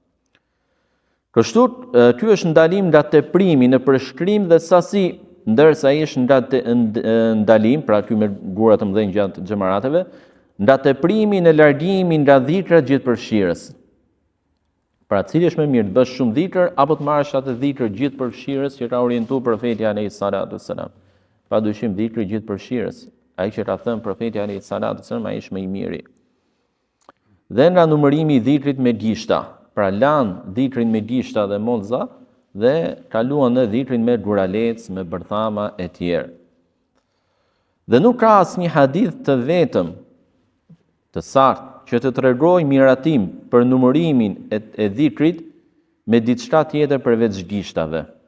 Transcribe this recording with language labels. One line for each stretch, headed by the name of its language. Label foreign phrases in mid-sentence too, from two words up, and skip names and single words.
Albanian: Kështu, ky është ndalim nga teprimi në përshkrim dhe sasi, ndërsa është nga ndalim, pra ky me gura të mëdhenj gjatë xhamarateve, nga teprimi në largimin nga dhikrat gjithëpërfshirës. Pra cili është më mirë të bësh shumë dhikr apo të marrësh atë dhikr gjithëpërfshirës që ka orientuar profeti
Arabic: عليه الصلاة السلام.
Albanian: Padyshim dhikri gjithëpërfshirës, ai që ka thënë profeti
Arabic: عليه الصلاة السلام,
Albanian: ai është më I miri. Dhe nga numërimi I dhikrit me gishta, pra lanë dhikrin me gishta dhe monza dhe kaluan në dhikrin me guralec, me bërthama e tjerë. Dhe nuk ka asnjë hadith të vetëm të saktë që të tregojë miratim për numërimin e dhikrit me diçka tjetër përveç gishtave.